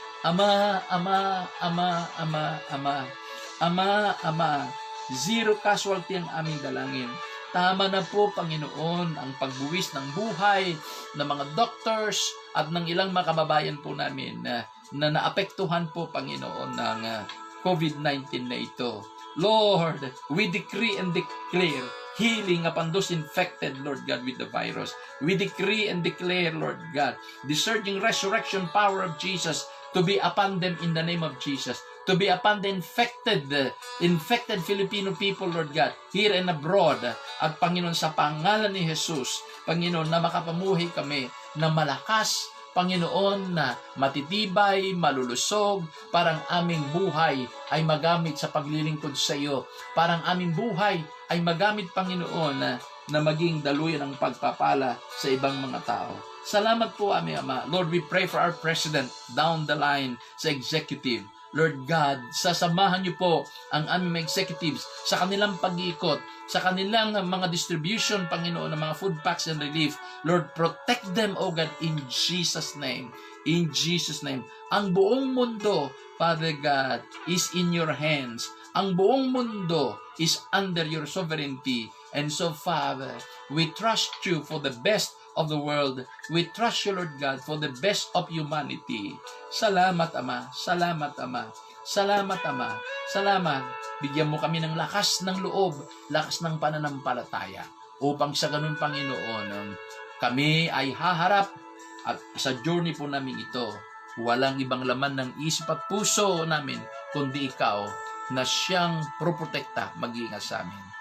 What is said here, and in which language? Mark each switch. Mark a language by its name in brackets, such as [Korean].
[Filipino] Ama, Ama, Ama, Ama, Ama, Ama, Ama, [English] zero casualty [Filipino] ang aming dalangin. Tama na po, Panginoon, ang pagbuwis ng buhay ng mga doctors at ng ilang mga kababayan po namin na naapektuhan po, Panginoon, ng COVID-19 na ito. [English] Lord, we decree and declare healing upon those infected, Lord God, with the virus. We decree and declare, Lord God, the surging resurrection power of Jesus to be upon them in the name of Jesus. To be upon the infected Filipino people, Lord God, here and abroad. [Filipino] At Panginoon, sa pangalan ni Jesus, Panginoon, na makapamuhi kami na malakas, Panginoon, na matitibay, malulusog, parang aming buhay ay magamit sa paglilingkod sa iyo. Parang aming buhay ay magamit, Panginoon, na maging daluyan ng pagpapala sa ibang mga tao. Salamat po, aming Ama. [English] Lord, we pray for our President down the line [Filipino] sa executive. Lord God, sasamahan niyo po ang aming executives sa kanilang pag-iikot, sa kanilang mga distribution, Panginoon, ng mga [English] food packs and relief. Lord, protect them, O God, in Jesus' name. In Jesus' name. [Filipino] Ang buong mundo, [English] Father God, is in your hands. [Filipino] Ang buong mundo [English] is under your sovereignty. And so, Father, we trust you for the best of the world. We trust you, Lord God, for the best of humanity. [Filipino] Salamat, Ama. Salamat, Ama. Salamat, Ama. Salamat. Bigyan mo kami ng lakas ng loob, lakas ng pananampalataya, upang sa ganun, Panginoon, kami ay haharap at sa journey po namin ito, walang ibang laman ng isip at puso namin, kundi ikaw na siyang proprotekta, mag-iingat sa amin.